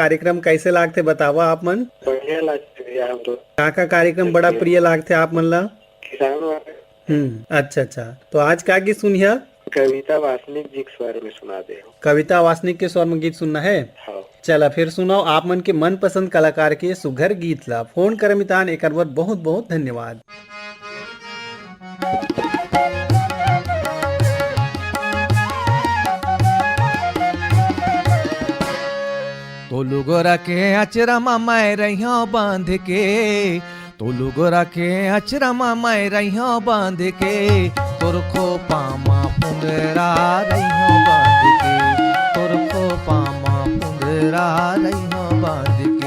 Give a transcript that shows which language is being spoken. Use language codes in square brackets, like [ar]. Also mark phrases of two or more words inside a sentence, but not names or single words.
[hne] कार्यक्रम कैसे लागते बतावा आप मन? बढ़िया लागते भैया। हम तो का कार्यक्रम बड़ा प्रिय लागते आप मन ला? किसान वाले। अच्छा अच्छा, तो आज का गीत सुनिया? कविता वासनिक जी के स्वर में सुना दे। कविता वासनिक के स्वर में गीत सुनना है? हाँ। चला फिर सुनाओ आप मन के मन पसंद कलाकार के सुघर गीत ला। फोन कर मितान एक बार बहुत बहुत धन्यवाद। तो लोगो रखे अचरा मैं रहियो बांध के तो लोगो रखे अचरा मैं रहियो बांध के तोर खो पामा पुंगरा रहियो बांध के तोर खो हो बांध के।